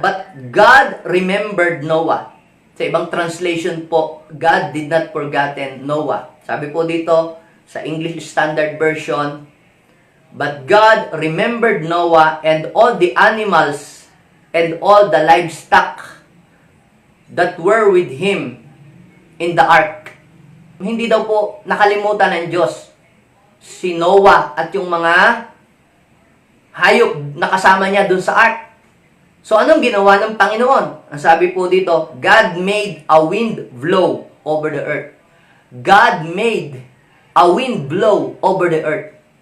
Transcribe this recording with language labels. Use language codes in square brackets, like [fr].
[en] But God remembered Noah. [tl] Sa ibang translation po, [en] God did not forgotten Noah. [tl] Sabi po dito, sa [en] English Standard Version, but God remembered Noah and all the animals and all the livestock that were with him in the ark. [tl] Hindi daw po nakalimutan ng Diyos si Noah at yung mga hayop na kasama niya dun sa ark. So anong ginawa ng Panginoon? Ang sabi po dito, [en] God made a wind blow over the earth. God made a wind blow over the earth.